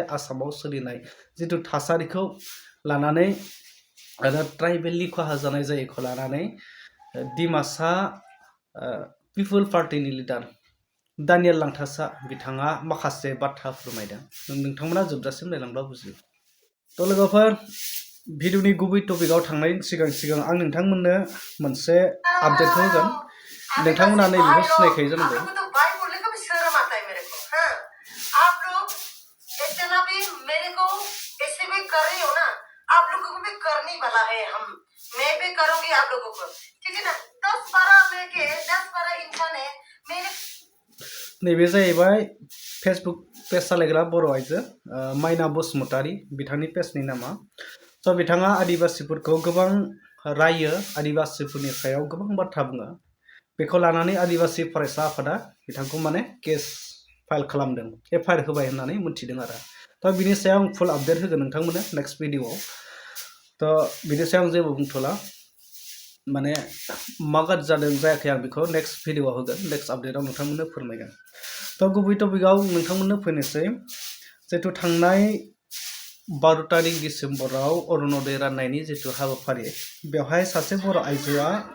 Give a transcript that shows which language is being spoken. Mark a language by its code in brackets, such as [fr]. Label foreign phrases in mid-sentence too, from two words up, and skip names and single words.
[brx] आसामाव सोलिनाय जितु थासारिखौ लानानै आरो ट्राइबेलनि खहा जानाय जायैखौ लानानै डिमासा पिपल पार्टीनि लिडार दानियेल लांथासा बिथाङा माखासे बाथ्रा फोरमायदों नोंथांमोना जोबजासिम नायलांब्ला बुजिगोन तो लोगोफोर भिडिअनि गुबै टपिकआव थांनायनि सिगां आं नोंथांमोननो मोनसे आपडेटखौ होगोन नोंथांमोना नैबेखौ सिनायखायो जानांगौ [hi] आप लोगों को भी करने वाला है हम मैं भी करूंगी आप लोगों को ठीक है ना 10-12 लेके 10-12 इंसान है मेरे [brx] नैबे जाहैबाय फेसबुक पेज सालायग्रा बर' आइजो माइना बसुमतारी बिथांनि पेजनि नामा स' बिथाङा आदिबासिफोरखौ गोबां रायो आदिबासिफोरनि सायाव गोबां बाथ्रा बुङो बेखौ लानानै आदिबासि फरायसा आफादा बिथांखौ माने केस फाइल खालामदों एफआइआर होबाय होननानै मिथिदों आरो दा बिनि सायाव आं [en] full update [brx] होगोन नोंथांमोननो नेक्स्ट भिडिअआव तो बिनि सायाव आं जेबो बुंथ'ला माने मा गाज्रि जादों जायाखै आं बेखौ नेक्स्ट भिडिअआव होगोन नेक्स्ट आपडेटआव नोंथांमोननो फोरमायगोन तो गुबै टपिकआव नोंथांमोननो फैनोसै जितु थांनाय 12 तारिख डिसेम्बराव अरुणोदय राननायनि जितु हाबाफारि बेवहाय सासे बर' आइजोआ